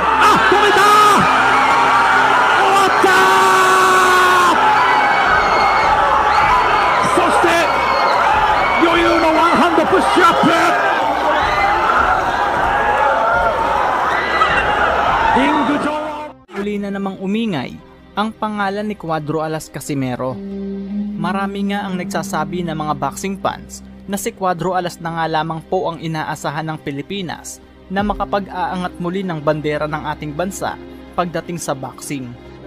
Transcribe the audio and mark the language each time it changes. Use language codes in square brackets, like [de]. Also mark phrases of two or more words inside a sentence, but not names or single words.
[ja] 止めた。終わった。そして余裕のワンハンドプッシュアップ。リング上 [tl] Uli na namang umingay ang pangalan ni Cuadro Alas Casimero. Marami nga ang nagsasabi ng mga [en] boxing fans [tl] na si Cuadro Alas na nga lamang po ang inaasahan ng Pilipinas na makapag-aangat muli ng bandera ng ating bansa pagdating sa boxing.